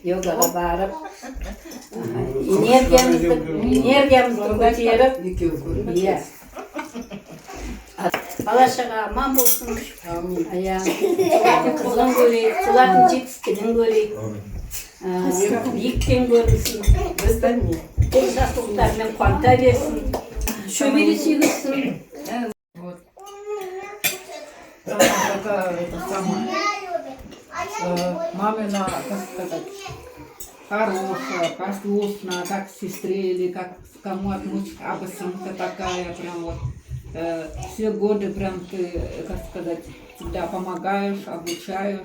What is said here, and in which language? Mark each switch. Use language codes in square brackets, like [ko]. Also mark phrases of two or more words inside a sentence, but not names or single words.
[kk] Йогаға барып, энергиямызды көтеріп, бала-шаға аман болсын, солардың қызын көрейік, солардың жетістігін көрейік, биіктен көрінсін, біздің бұл жақсылықтармен қуанта берсін, шөбере сүйгізсін. [ru] Это самое. Мамина, как сказать, хорошая, послушная, как сестре или как кому относится, абысынка такая, прям вот. Все годы прям ты, как сказать, всегда помогаешь, обучаешь.